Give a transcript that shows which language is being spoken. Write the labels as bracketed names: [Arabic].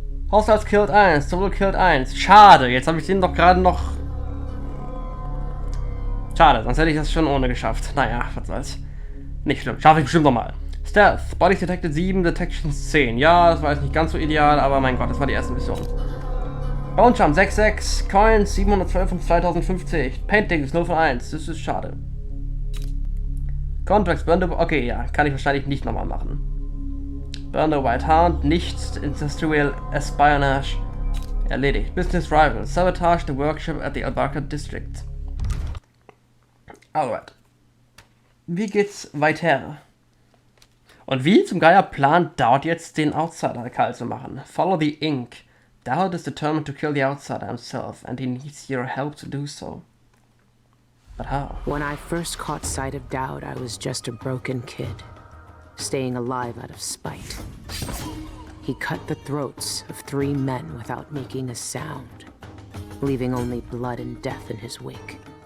[English] Hostiles killed 1, Solo killed 1. [German] Schade, jetzt habe ich den doch gerade noch... Schade, sonst hätte ich das schon ohne geschafft. Naja, was soll's. Nicht schlimm, schaffe ich bestimmt nochmal. [English] Stealth, Bodies Detected 7, Detections 10. [German] Ja, das war jetzt nicht ganz so ideal, aber mein Gott, das war die erste Mission. [English] Bone Jump 6,6, Coins 712 von 2050, Paintings 0 von 1, [German] das ist schade. [English] Contracts, Burn the... [German] Okay, ja, kann ich wahrscheinlich nicht nochmal machen. Burn the White Hound, nicht Industrial Espionage, erledigt. [English] Business Rival, Sabotage the Workshop at the Albarca District. Alright. [German] Wie geht's weiter? Und wie zum Geier plant Daud jetzt den Outsider kalt zu machen? [English] Follow the Ink. Daud is determined to kill the Outsider himself, and he needs your help to do so. But how? When I first caught sight of Daud, I was just a broken kid, staying alive out of spite. He cut the throats of 3 men without making a sound, leaving only blood and death in his wake.